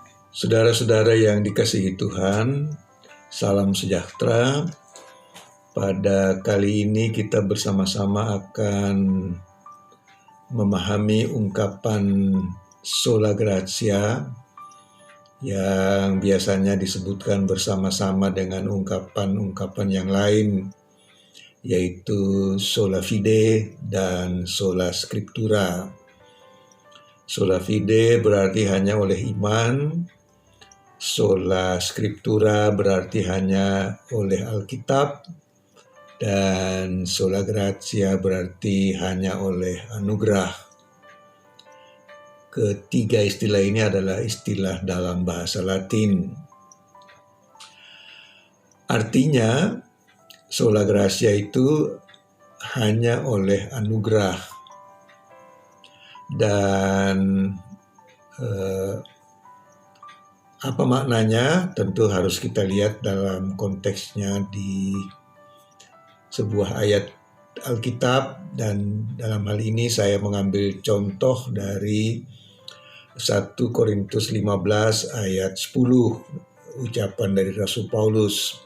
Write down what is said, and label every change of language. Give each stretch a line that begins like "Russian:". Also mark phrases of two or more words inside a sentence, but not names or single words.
Indonesian: Saudara-saudara yang dikasihi Tuhan, salam sejahtera. Pada kali ini kita bersama-sama akan memahami ungkapan
Latin: sola gratia
Indonesian: yang biasanya disebutkan bersama-sama dengan ungkapan-ungkapan yang lain, yaitu
Latin: sola fide
Indonesian: dan
Latin: sola scriptura. Sola fide
Indonesian: berarti hanya oleh iman,
Latin: sola scriptura
Indonesian: berarti hanya oleh Alkitab, dan
Latin: sola gratia
Indonesian: berarti hanya oleh anugerah. Ketiga istilah ini adalah istilah dalam bahasa Latin. Artinya,
Latin: sola gratia
Indonesian: itu hanya oleh anugerah. Dan apa maknanya? Tentu harus kita lihat dalam konteksnya di sebuah ayat Alkitab, dan dalam hal ini saya mengambil contoh dari 1 Korintus 15 ayat 10, ucapan dari Rasul Paulus.